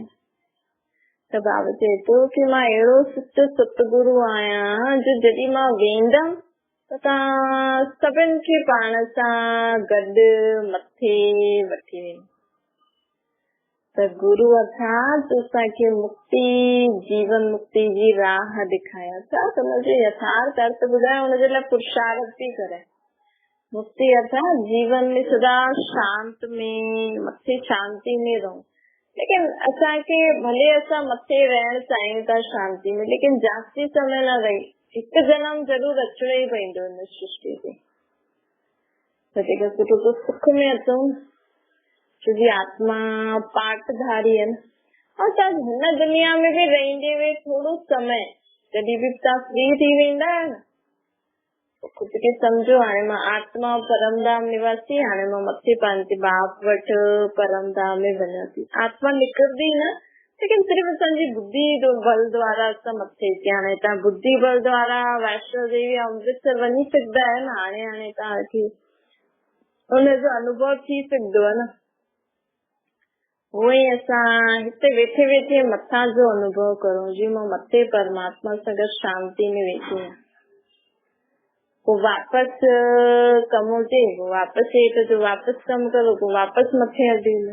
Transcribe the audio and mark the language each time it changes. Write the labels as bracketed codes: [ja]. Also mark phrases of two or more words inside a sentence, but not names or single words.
[sd] त बाबा चए थो की मां अहिड़ो सच्चो सतगुरू आहियां जो जॾहिं मां वेंदमि त तव्हां सभिनि खे पाण सां गॾु मथे वठी वेंदमि। त गुरू अर्थात असांखे मुक्ति, जीवन मुक्ति जी राह ॾेखारे, अर्थात हुनजो यथार्थ अर्थ ॿुधाए, हुनजे लाइ पुरुषार्थ थी करे। मुक्ति अर्थात जीवन में सदा शांत में, मथे शांति में रहूं। लेकिन असांखे भले असां मथे रहण चाहियूं था शांति में, लेकिन जास्ती समय न रही, हिकु जनम जरूर अचणो ई पवंदो हिन सृष्टि ते। त जेका सुठो सुख में अचूं, छोकी आत्मा पाठधारी है। और तव्हां हिन दुनिया में भी रहंदे हुए थोड़ो समय जॾहिं बि तव्हां फ्री थी वेंदा आहियो न, खुद खे सम्झो हाणे मां आत्मा परमधाम निवासी, हाणे मां मथे पंहिंजे बाप वटि परमधाम में वञां थी। आत्मा निकिरंदी न, लेकिन सिर्फ़ असांजी बुद्धि बल द्वारा असां मथे अची। हाणे तव्हां बुद्धि बल द्वारा वैष्णो देवी अमृतसर वञी सघंदा आहियो न, हाणे तव्हांखे हुनजो अनुभव थी सघंदो आहे न। उहे असां हिते वेठे वेठे मथां जो अनुभव करूं, जी मां मथे परमात्मा सां गॾु शांति में वेठी आहियां। पोइ वापसि कमु हुजे, पोइ वापसि हेठि जो वापसि कमु करो, पोइ वापसि मथे हली वञो।